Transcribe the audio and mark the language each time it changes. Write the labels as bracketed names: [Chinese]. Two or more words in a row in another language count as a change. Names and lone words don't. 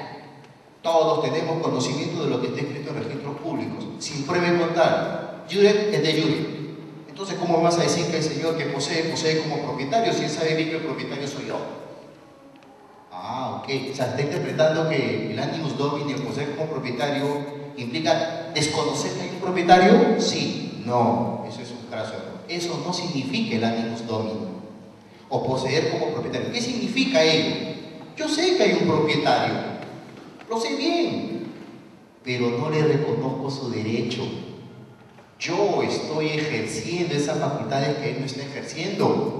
[Spanish] Todos tenemos conocimiento de lo que está escrito en registros públicos, sin prueba y contar. [Latin] Jure es de jure. [Spanish] Entonces, ¿cómo vas a decir que el señor que posee como propietario si él sabe bien que el propietario soy yo? Ok. O sea, está interpretando que el [Latin] animus domini, [Spanish] el poseer como propietario, implica desconocer que hay un propietario. Sí, no, eso es un graso error. Eso no significa el [Latin] animus domini [Spanish] o poseer como propietario. ¿Qué significa ello? Yo sé que hay un propietario, lo sé bien, pero no le reconozco su derecho. Yo estoy ejerciendo esas facultades que él no está ejerciendo.